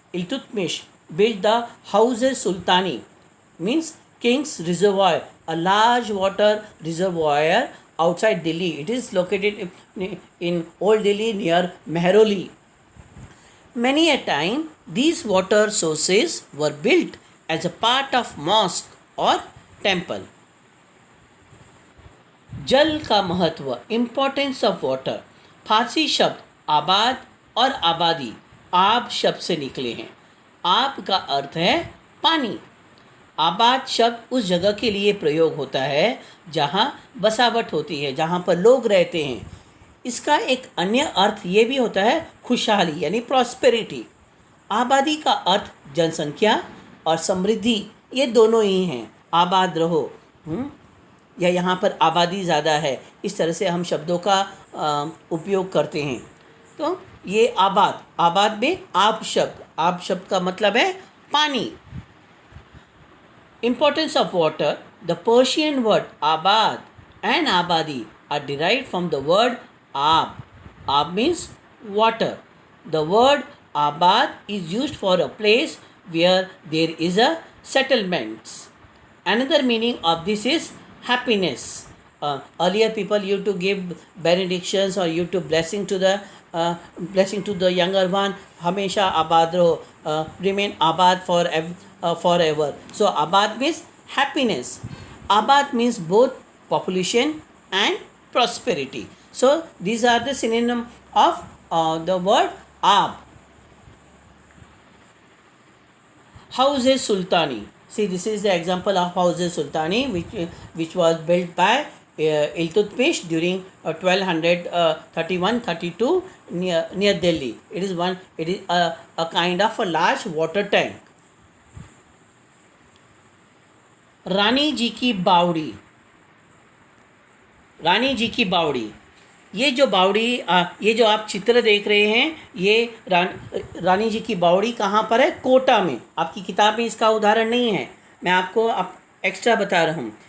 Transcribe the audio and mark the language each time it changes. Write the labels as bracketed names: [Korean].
[English] Iltutmish built the Hauze Sultani, means King's Reservoir, a large water reservoir outside Delhi. It is located in Old Delhi near Mehroli. Many a time these water sources were built as a part of mosque or temple. [Hindi] जल का महत्व, [English] Importance of water. [Hindi] फारसी शब्द आबाद और आबादी आब शब्द से निकले हैं। आब का अर्थ है पानी। आबाद शब्द उस जगह के लिए प्रयोग होता है जहाँ बसावट होती है, जहाँ पर लोग रहते हैं। इसका एक अन्य अर्थ ये भी होता है खुशहाली, यानी प्रॉस्पेरिटी। आबादी का अर्थ जनसंख्या और समृद्धि, ये दोनों ही हैं। आबाद रहो, या यहाँ पर आबादी ज़्यादा है, इस तरह से हम शब्दों का उपयोग करते हैं। तो ये आबाद में आब शब्द का मतलब है पानी। [English] Importance of water. The Persian word abad and abadi are derived from the word ab. Ab means water. The word abad is used for a place where there is a settlement. Another meaning of this is happiness. Earlier people used to give benedictions or used to blessing to the younger one. [Hindi] Hamesha abad raho, [English] remain abad forever. So abad means happiness. Abad means both population and prosperity. So these are the synonym of the word ab. Hauze Sultani. See, this is the example of Hausa Sultani, which was built by Iltutmish during 1231-32 near Delhi. It is a kind of a large water tank. [Hindi] रानी जी की बावड़ी, रानी जी की बावड़ी, ये जो बावड़ी ये जो आप चित्र देख रहे हैं, ये रानी जी की बावड़ी कहाँ पर है? कोटा में। आपकी किताब में इसका उदाहरण नहीं है, मैं आपको एक्स्ट्रा बता रहा हूँ।